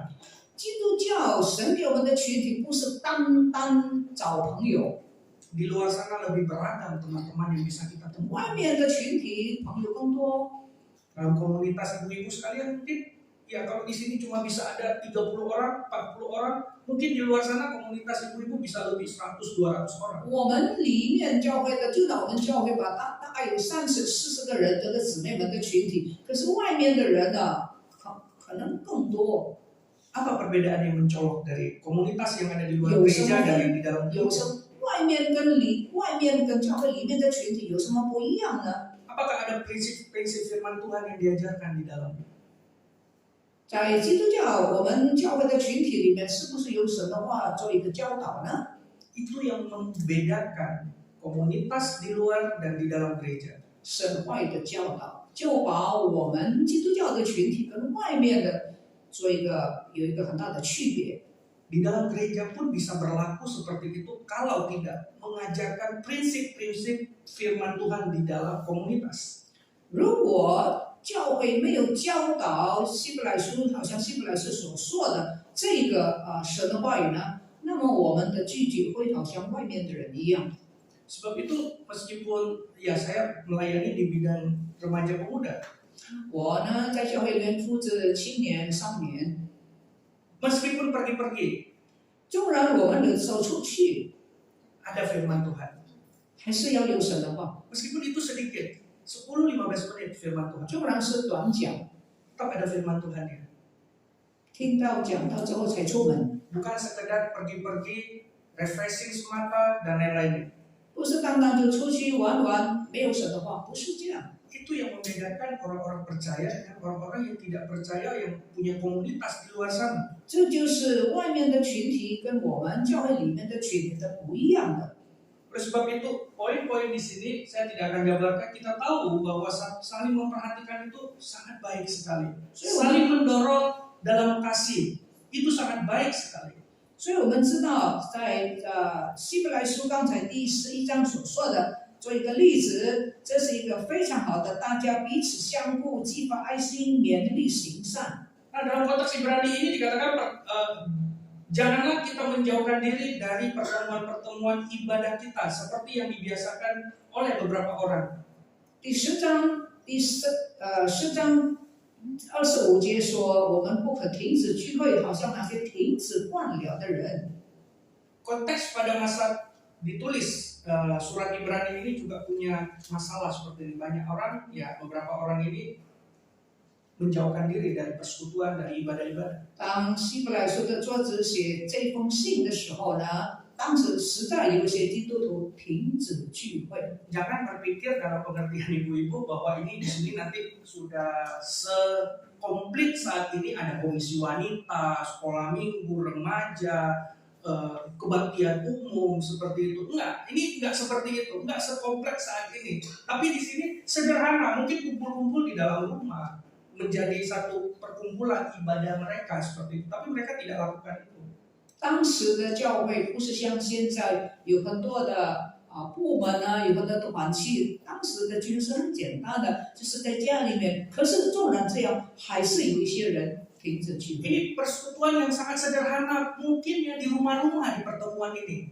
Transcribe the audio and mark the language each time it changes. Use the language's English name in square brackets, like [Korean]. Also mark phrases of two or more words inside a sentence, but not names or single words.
[Chinese] 基督教神给我们的群体不是单单找朋友， [Indonesian] Di luar sana lebih beragam teman-teman yang bisa kita [Chinese] 外 [Indonesian] temukan. [Chinese] 面的群体朋友更多。 [Indonesian] Dalam komunitas ibu-ibu sekalian mungkin ya kalau di sini cuma bisa ada 30 orang, 40 orang, mungkin di luar sana komunitas ibu-ibu bisa lebih 100-200 orang. [Chinese] 我们里面教会的，就拿我们教会吧，大概有30-40个人，这个姊妹们的群体。可是外面的人呢，可能更多。 [Indonesian] Apa perbedaan yang mencolok dari komunitas yang ada di luar [Chinese] 有什 [Indonesian] gereja [Chinese] 么 [Indonesian] dan yang [Chinese] 分？ [Indonesian] di dalam [Chinese] 有 [Indonesian] gereja? [Chinese] 什么？外面跟教会里面的群体有什么不一样呢？ [Indonesian] Apakah ada prinsip-prinsip firman Tuhan yang diajarkan di dalamnya? [Chinese] 在基督教，我们教会的群体里面，是不是有神的话做一个教导呢？ [Indonesian] Itu yang membedakan komunitas di luar dan di dalam gereja. [Chinese] 神话语的教导，就把我们基督教的群体跟外面的做有一个很大的区别。 [Indonesian] Di dalam gereja pun bisa berlaku seperti itu kalau tidak mengajarkan prinsip-prinsip firman Tuhan di dalam komunitas. [Chinese] 如果教会没有教导希伯来书，好像希伯来书所说的这个神的话语呢，那么我们的聚集会好像外面的人一样。 [Indonesian] Sebab itu meskipun ya saya melayani di bidang remaja pemuda, [Chinese] 我呢在教会里面负责青年、少年， [Indonesian] meskipun pergi-pergi, [Chinese] 纵然我们走出去， [Indonesian] ada firman Tuhan. [Chinese] 还是要有神的话。 [Indonesian] Meskipun itu sedikit, 10-15 menit firman Tuhan. [Chinese] 纵然是短讲， [Indonesian] Tetap ada firman Tuhannya. [Chinese] 听到讲到之后才出门， [Indonesian] Bukan sekedar pergi-pergi, refreshing semata, dan lain-lainnya. [Chinese] 不是单单就出去玩玩，没有神的话，不是这样。 [Indonesian] Itu yang membedakan orang-orang percaya dengan orang-orang yang tidak percaya yang punya komunitas di luar sana. [Chinese] 这就是外面的群体跟我们教会里面的群体的不一样的。 [Indonesian] Oleh sebab itu, poin-poin di sini saya tidak akan gambarkan. Kita tahu bahwa saling memperhatikan itu sangat baik sekali. Saling mendorong dalam kasih itu sangat baik sekali. [Chinese] 所以我们知道，在希伯来书刚才第11章所说的，做一个例子，这是一个非常好的，大家彼此相顾，激发爱心，勉励行善。 [Indonesian] Nah, dalam konteks Ibrani ini dikatakan janganlah kita menjauhkan diri dari pertemuan-pertemuan ibadah kita seperti yang dibiasakan oleh beberapa orang. [Chinese] 第10章10章25节说，我们不可停止聚会，好像那些停止惯了的人。 [Indonesian] Konteks pada masa ditulis surat Ibrani ini juga punya masalah seperti ini. Banyak orang, ya beberapa orang ini menjauhkan diri dari persekutuan, dari ibadah-ibadah. [Chinese] 当希伯来书的作者写这封信的时候呢，当时实在有些基督徒停止聚会。 [Indonesian] Jangan berpikir dalam pengertian ibu-ibu bahwa ini di sini nanti sudah sekomplit saat ini ada komisi wanita, sekolah minggu, remaja, kebaktian umum seperti itu. Enggak, ini enggak seperti itu, enggak sekompleks saat ini. Tapi di sini sederhana, mungkin kumpul-kumpul di dalam rumah menjadi satu perkumpulan ibadah mereka seperti itu. Tapi mereka tidak lakukan itu. [Chinese] 当时的教会不是像现在有很多的部门啊，有很多的团契。当时的聚会是很简单的，就是在家里面。可是纵然这样，还是有一些人停止聚会。 [Indonesian] Ini persekutuan yang sangat sederhana, mungkin ya di rumah-rumah di pertemuan ini.